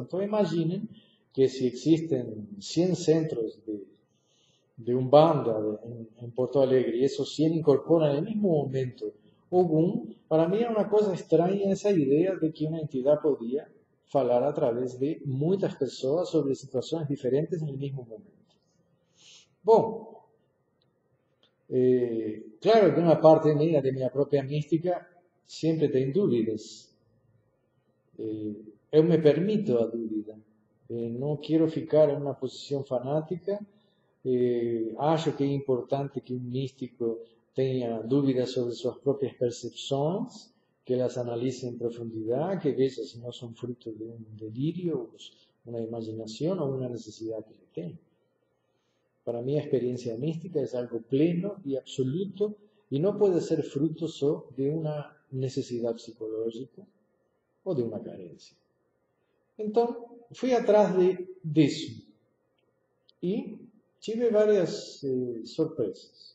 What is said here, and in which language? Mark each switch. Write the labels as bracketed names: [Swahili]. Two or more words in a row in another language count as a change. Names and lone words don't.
[Spanish] Entonces imaginen que si existen 100 centros de Umbanda en Porto Alegre y esos 100 incorporan en el mismo momento Ogún, para mí era una cosa extraña esa idea de que una entidad podía hablar a través de muchas personas sobre situaciones diferentes en el mismo momento. Bueno, claro que una parte mía, de mi propia mística, siempre tengo dúvidas. Yo me permito a dúvida. No quiero ficar en una posición fanática. [Portuguese] Acho que é importante que um místico tenha dúvidas sobre suas próprias percepções, que elas analicem em profundidade, que veja se não são fruto de um delírio, uma imaginação ou uma necessidade que ele tem. [Spanish] Para mí, a experiencia mística es algo pleno y absoluto y no puede ser fruto solo de una necesidad psicológica o de una carencia. Entonces, fui atrás de eso y tive varias sorpresas.